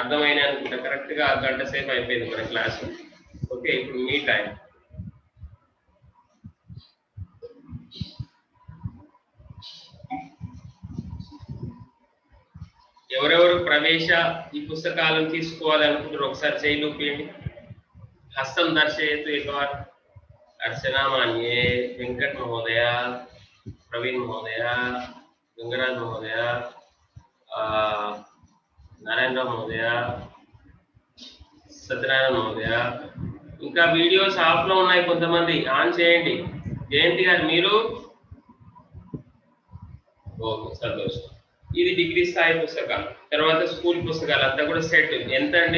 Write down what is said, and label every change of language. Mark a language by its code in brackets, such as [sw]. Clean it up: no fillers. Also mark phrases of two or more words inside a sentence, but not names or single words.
[te] కరెక్ట్ గా 1 గంట సేపు అయిపోయింది మన క్లాసు. ఓకే, ఇప్పుడు మీ టైం. ఎవరెవరు ప్రవేశ ఈ పుస్తకాలను తీసుకోవాలనుకుంటారు ఒకసారి చేయి చూపించండి. [sa] హస్తం దర్శయతు एकवार. अर्चना मान्ये, वेंकट महोदय, प्रवीण महोदय, गंगराज महोदय, नारायण महोदय, సత్యనారాయణ మహోదయ. [te] ఇంకా వీడియోస్ ఆఫ్ లో ఉన్నాయి, కొంతమంది ఆన్ చేయండి. జయంతి గారు మీరు? ఓకే, సంతోషం. ఇది డిగ్రీ స్థాయి పుస్తకాలు. తర్వాత స్కూల్ పుస్తకాలు అంతా కూడా సెట్. ఎంత అండి?